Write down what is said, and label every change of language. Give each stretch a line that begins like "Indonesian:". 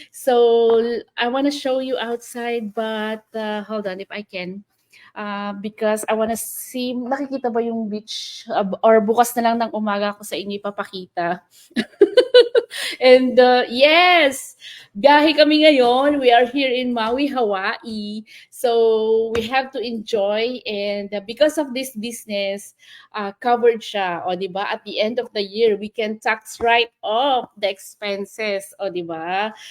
English: So I want to show you outside, but hold on if I can. Because I want to see,
Filipino: nakikita ba yung
English: beach?
Filipino: Or bukas na lang ng umaga ko sa inyo ipapakita.
English: And yes,
Filipino: biyahe kami ngayon.
English: We are here in Maui, Hawaii. So we have to enjoy, and because of this business,
Filipino: covered siya, o di ba?
English: At the end of the year, we can tax write off the expenses,
Filipino: o di ba?